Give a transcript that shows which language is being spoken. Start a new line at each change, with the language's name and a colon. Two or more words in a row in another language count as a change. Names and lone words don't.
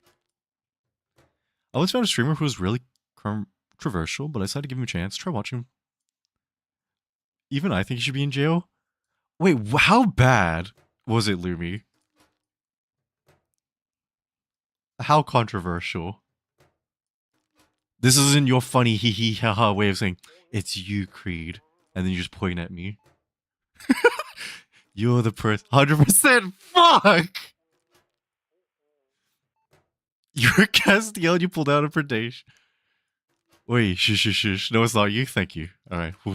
English: I once found a streamer who was really controversial, but I decided to give him a chance. Try watching him. Even I think he should be in jail. Wait, how bad was it, Lumi? How controversial? This isn't your funny hee hee ha ha way of saying, it's you, Creed. And then you just point at me. You're the person. 100%. Fuck! You're Castiel and you pulled out a predation. Wait, shush. No, it's not you. Thank you. Alright.